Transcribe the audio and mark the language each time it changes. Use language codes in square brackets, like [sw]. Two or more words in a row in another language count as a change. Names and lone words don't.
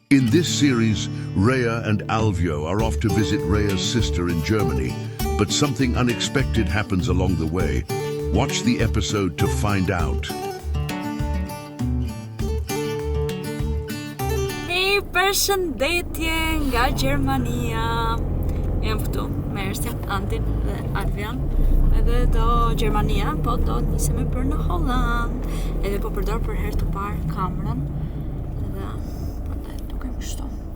[en] In this series, Rhea and Alvio are off to visit Rhea's sister in Germany, but something unexpected happens along the way. Watch the episode to find out. [sq] Përshëndetje nga Gjermania. Jam këtu me Ersin, Antin dhe Alvian. Edhe do Gjermania, po do të nisemi për në Holland. Edhe po përdor për herë të parë kamerën. Edhe prandaj dukem kështu.